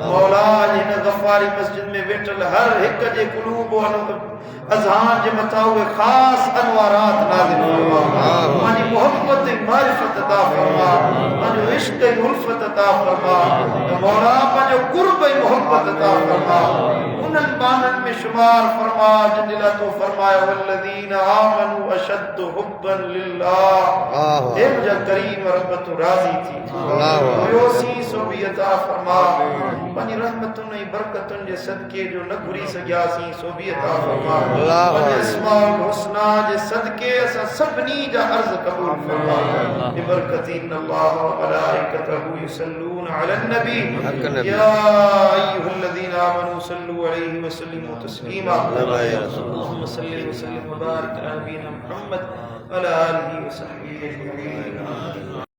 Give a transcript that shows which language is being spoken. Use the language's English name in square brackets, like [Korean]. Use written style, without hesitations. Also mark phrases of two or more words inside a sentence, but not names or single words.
[Sindhi] मौला हिन ग़फ़ारी मस्जिद में वेठल हर हिक जे क़ुलूब अज़हान जे मथां उहे ख़ासि अनवारात नाज़िल फरमा। पंहिंजी मोहब्बत ऐं मारिफत अता फरमा, पंहिंजो इश्क़ ऐं उल्फ़त अता फरमा। मौला पंहिंजो क़ुर्ब ऐं मोहब्बत अता फरमा। उन्हनि बाननि में शुमार फरमा जिन लाइ तो फरमायो [Arabic] والذين آمنوا أشد حبا لله. [Sindhi] हे मुंहिंजा करीम रब तूं राज़ी थी हुयोसीं सो बि अता फरमा। पंहिंजी रहमतुनि ऐं बरकतुनि जे सदके जो न घुरी सघियासीं सो बि अता फरमा। पंहिंजे [Arabic] الأسماء الحسنى [Sindhi] जे सदके असां सभिनी जा अर्ज़ क़बूल फरमा। [Arabic] ببركة إن الله وملائكته يصلون على النبي يا أيها الذين آمنوا صلوا عليه وسلموا تسليما. اللهم صل وسلم وبارك على نبينا محمد وعلى آله وصحبه أجمعين.